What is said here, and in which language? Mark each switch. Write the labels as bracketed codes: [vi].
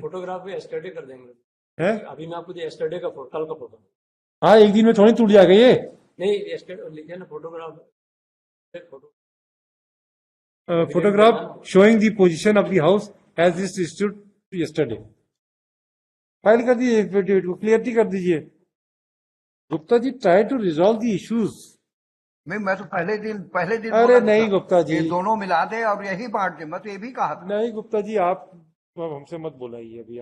[hi] Photograph भी yesterday कर देंगे है? अभी मैं आपको एस्टरडे का कल का फोटो। हाँ, एक दिन में थोड़ी टूट जाएगा ये। नहीं एस्टरडे लिखे ना photograph [en] photograph showing the position of the house as this stood yesterday. [hi] File कर दीजिए, एफिडेविट को क्लियरिटी कर दीजिए। Gupta ji, [en] Try to resolve the issues. [hi] मैं तो पहले दिन अरे बोला नहीं था, गुप्ता जी, ये दोनों मिला दे और यही बांट दे, मैं तो ये भी कहा था। नहीं गुप्ता जी, आप हमसे मत बोलाइए अभी।